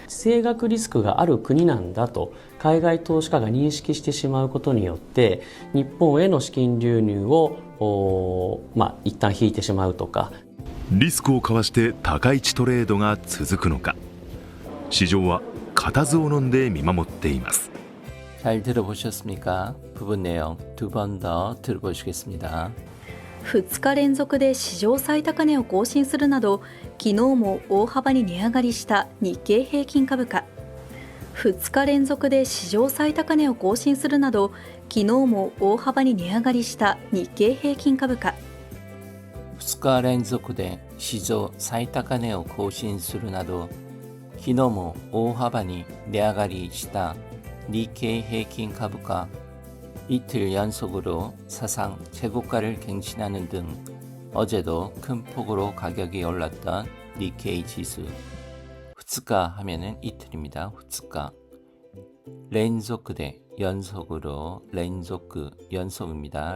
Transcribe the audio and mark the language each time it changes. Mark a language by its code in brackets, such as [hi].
[ja] 地政学リスクがある国なんだと海外投資家が認識してしまうことによって日本への資金流入を一旦引いてしまうとか、リスクをかわして高市トレードが続くのか、市場は固唾を飲んで見守っています。 [ko] 잘 들어보셨습니까? 부분 내용 두 번 더 들어보시겠습니다. [ja] 2日連続で史上最高値を更新するなど、昨日も大幅に値上がりした日経平均株価。 2日連続で史上最高値を更新するなど、昨日も大幅に値上がりした日経平均株価。 2日連続で史上最高値を更新するなど、昨日も大幅に値上がりした日経平均株価。 [ko] 이틀 연속으로 사상 최고가를 갱신하는 등 어제도 큰 폭으로 가격이 올랐던 니케이 지수. 2日 하면은 이틀입니다. 2日. 렌조크대 연속으로 연속입니다.